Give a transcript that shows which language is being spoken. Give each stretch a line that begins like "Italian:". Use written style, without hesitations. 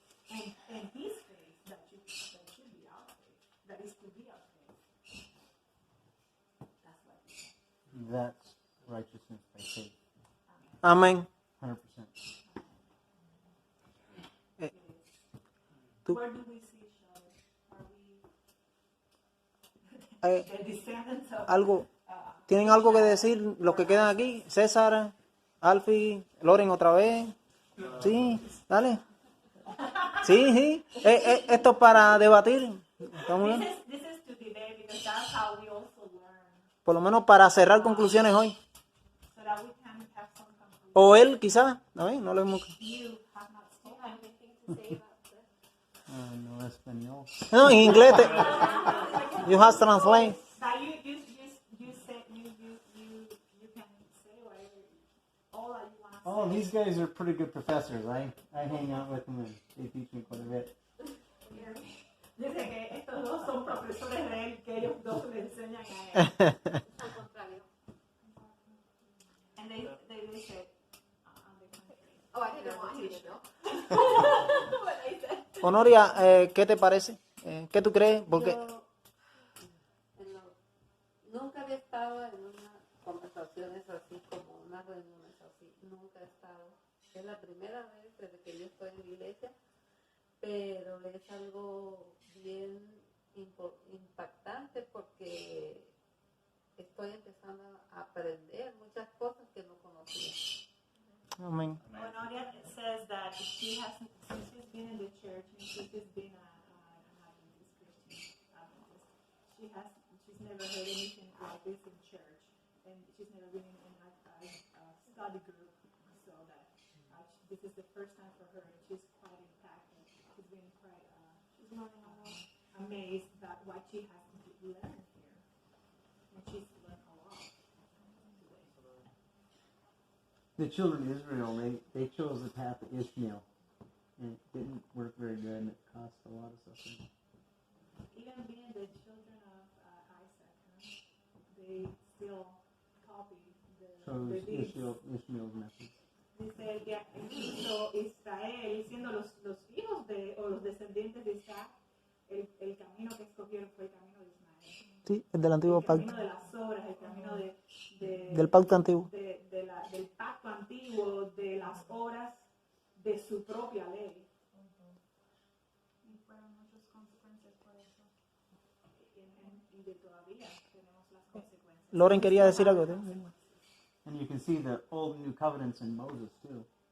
English: And His faith that should be our faith, that is to be our faith. That's what He said. That's righteousness by faith.
Spanish: Amén.
English: 100%.
Spanish: Tú-
English: Where do we see each other? Are we the descendants of
Spanish: Algo, ¿tienen algo que decir los que quedan aquí? César, Alfie, Loren otra vez. Sí, dale. Sí, sí. Esto es para debatir. ¿Estamos bien?
English: This is to debate because that's how we also learn,
Spanish: Por lo menos para cerrar conclusiones hoy.
English: so that we can have some conclusion.
Spanish: O él, quizás. ¿No ves? No lo hemos...
English: You have not spoken. Anything to say about this?
Spanish: No español. No, en inglés.
English: You have to translate. That you say you can say whatever all that you want to Oh, these guys are pretty good professors. I hang out with them and they teach me quite a bit. say.
Spanish: Dice que estos dos son profesores de él, que ellos dos le enseñan a él. Al contrario.
English: And they say, on the contrary. Oh, I didn't want you to know. What I said.
Spanish: Honoria, ¿qué te parece? ¿Qué tú crees? Porque Yo nunca había estado en unas conversaciones así, como unas reuniones así. Nunca he estado. Es la primera vez desde que yo estoy en la iglesia, pero es algo bien impactante porque estoy empezando a aprender muchas cosas que no conocía. amén.
English: Honoria says that she has, since she's been in the church, and she's been an Adventist Christian Adventist, she's never heard anything like this in church, and she's never been in a study group, so that this is the first time for her, and she's quite impacted. She's been quite, she's amazed at what she has learned here, and she's learned a lot today. The children of Israel, they chose the path of Ishmael. And it didn't work very good and it cost a lot of suffering. Even being the children of Isaac, they still copy the Chose deeds. Ishmael's method.
Spanish: Dice que hizo Israel, siendo los hijos o los descendientes de Isaac, el camino que escogieron fue el camino de Ismael. Sí, el del antiguo El pacto. camino de las obras, el camino Del pacto antiguo. del pacto antiguo, de las obras de su propia ley. Y fueron muchas consecuencias por eso. Y de todavía tenemos las consecuencias. Loren quería decir algo. ¿Sí?
English: And you can see the old and new covenants in Moses too.